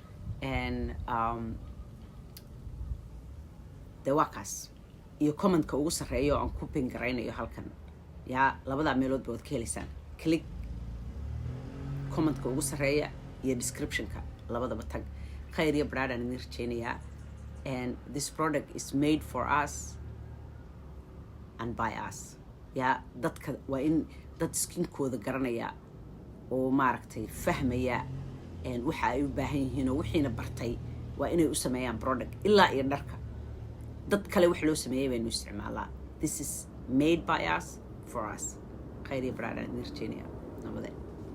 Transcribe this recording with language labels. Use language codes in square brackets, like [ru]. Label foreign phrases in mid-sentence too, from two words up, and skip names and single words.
[so] dee waa kaas iyo commentka ugu sarreeya oo aan ku pin garaynayo halkan yaa labadaa meelood baad ka helaysaan click commentka ugu sarreeya iyo description-ka labadaba tag khayr iyo baraad aan idin rajaynayaa [en] and this product is made for us and by us [so] yaa dadka waa in dad skinkooda garanaya oo maaragtay fahmaya waxa ay u baahan yihiin oo wixiina bartay waa inay u sameeyaan product ilaa iyo dharka dad kale wax loo sameeyay baynu isticmaalaa [en] this is made by us for us [so] khayr iyo baraad aan idin rajaynayaa nabadee